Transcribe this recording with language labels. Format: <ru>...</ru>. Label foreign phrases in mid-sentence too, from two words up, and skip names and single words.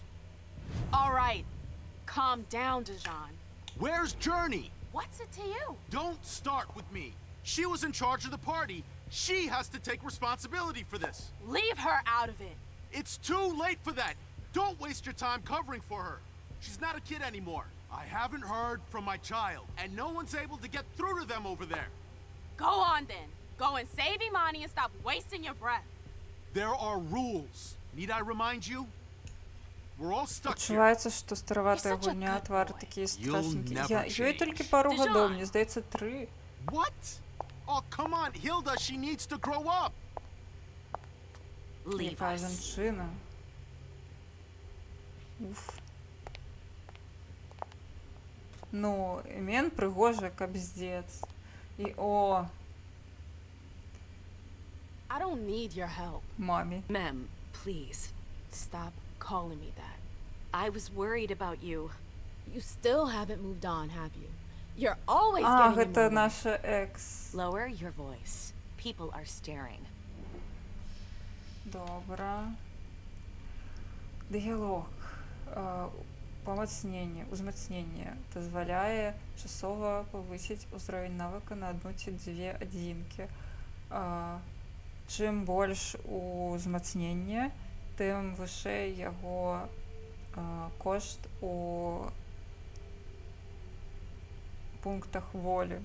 <en>All right. Calm down, Dijon. Where's Journey? What's it to you? Don't start with me. She was in charge of the party. She has to take responsibility for this. Leave her out of it. It's too late for that. Don't waste your time covering for her. She's not a kid anymore. I haven't heard from my child, and no one's able to get through to them over there. Go on then. Go and save Imani and stop wasting your breath. There are rules. Need I remind you? We're all stuck here.</en> <be>Адчуваецца, што стараватая</be> <en>You're such a</en> <be>гульня,</be> <en>good</en> <be>твары</be> <en>boy.</en> <be>такія</be> <en>You'll</en> <be>страшненькія.</be> <en>never</en> <be>Ёй толькі</be> <en>change.</en> <be>пару</be> <en>Dijon!</en> <be>гадоў, мне здаецца 3.</be> <en>What? Oh, come on, Hilda, she needs to grow up. Leave</en> <be>Якая</be> <en>us.</en> <be>жанчына. Уф. Ну, Мен прыгожа, кабздец. І о,</be> <en>I don't need your help.</en> <be>мамі.</be> <en>Mem, please. Stop calling me that. I was worried about you. You still haven't moved on, have you? You're always</en> <be>А,</be> <en>getting in</en> <be>гэта</be> <en>my way.</en> <be>наша екс.</be> <en>Lower your voice. People are staring.</en> <be>Добра. Дыялог. Памацненне, узмацненне дазваляе часова павысіць узровень навыка на 1 ці 2 адзінкі. Чым больш узмацнення, тым вышэй яго кошт у пунктах волі.</be>